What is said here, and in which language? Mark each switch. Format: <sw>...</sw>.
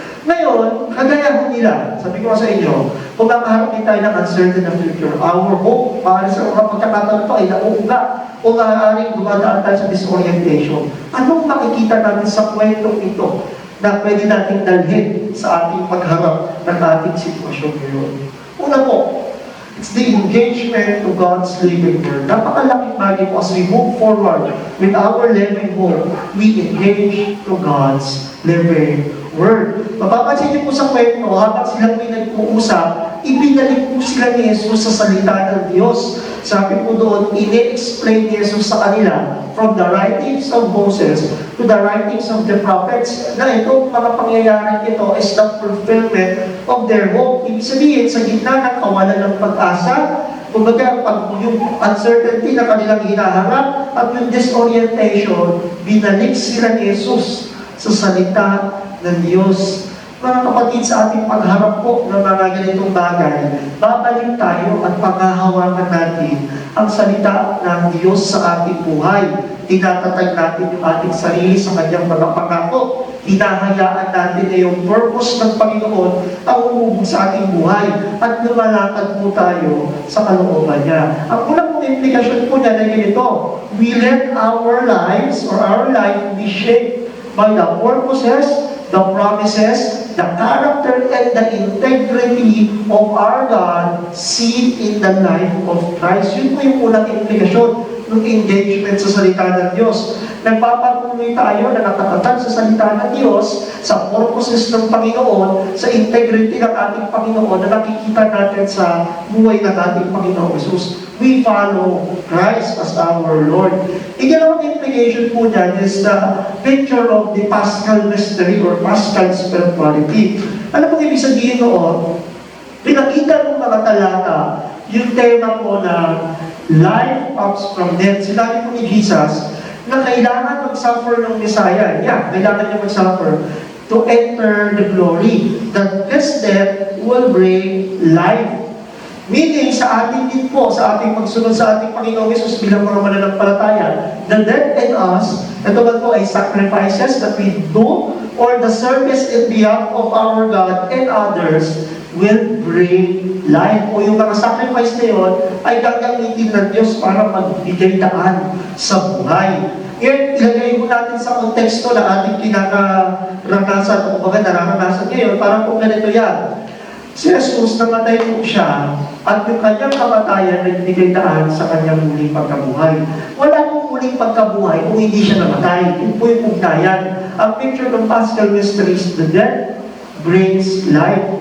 <tl>Ngayon, kagaya po nila, sabi ko sa inyo, kung makaharap din tayo ng uncertain na future,</tl> <en>our hope,</en> <tl>para sa mga pagkakataon ito ay nauuga o maaaring dumadaan tayo sa disorientation. Anong makikita natin sa kwentong ito na pwede nating dalhin sa ating pagharap ng ating sitwasyon ngayon? Una po,</tl> <en>it's the engagement to God's living word.</en> <tl>Napakalaking bagay po</tl> <en>as we move forward with our living hope, we engage to God's living word.</en> <tl>Mapapansin niyo po sa kwento, habang sila may nag-uusap, ibinalik po sila ni Jesus sa salita ng Diyos. Sabi po doon, ini-explain ni Jesus sa kanila</tl> <en>from the writings of Moses to the writings of the prophets</en> <tl>na itong mga pangyayari ito</tl> <en>is the fulfillment of their hope.</en> <tl>Ibig sabihin, sa gitna ng kawalan ng pag-asa, kumbaga, pag yung uncertainty na kanilang hinaharap at yung disorientation, binalik sila ni Jesus sa salita ng Diyos. Mga kapatid, sa ating pagharap po ng mga ganitong bagay, babalik tayo at paghahawakan natin ang salita ng Diyos sa ating buhay. Tinatatag natin yung ating sarili sa kanyang mga pangako. Hinahayaan natin na yung purpose ng Panginoon ang umubog sa ating buhay at lumalakad po tayo sa kalooban niya. Ang unang pong implikasyon po niya na ganito,</tl> <en>we let our lives or our life be shaped by the purposes, the promises, the character, and the integrity of our God seen in the life of Christ.</en> <tl>Yun po yung unang implikasyon ng engagement sa salita ng Diyos. Nagpapatuloy tayo na nakatatag sa salita ng Diyos, sa purposes ng Panginoon, sa integrity ng ating Panginoon na nakikita natin sa buhay ng ating Panginoon Jesus.</tl> <en>We follow Christ as our Lord.</en> <tl>Ikalawang implication po niyan</tl> <en>is the picture of the Paschal mystery or Paschal spirituality.</en> <tl>Ano pong ibig sabihin noon? Pinakita ng mga talata yung tema po na</tl> <en>life comes from death.</en> <tl>Sinabi po ni Jesus na kailangan mag-suffer ng Messiah.</tl> <en>Yeah,</en> <tl>kailangan niya mag-suffer</tl> <en>to enter the glory. That this death will bring life.</en> <tl>Meaning, sa ating din po, sa ating pagsunod sa ating Panginoong Jesus bilang mga mananampalataya,</tl> <en>the death in us,</en> <tl>ito ba po ay</tl> <en>sacrifices that we do or the service in behalf of our God and others will bring life.</en> <tl>O yung mga sacrifice na yun ay gagamitin ng Diyos para magbigay daan sa buhay. Ngayon, ilagay mo natin sa konteksto na ating kinaranasan o kumbaga nararanasan ngayon, parang kung ganito yan. Si Jesus, namatay po siya, at yung kanyang kamatayan nagbigay daan sa kanyang muling pagkabuhay. Wala pong muling pagkabuhay kung hindi siya namatay. Yun po yung ugnayan.</tl> <en>Ang picture ng Paschal Mysteries, the death brings life.</en>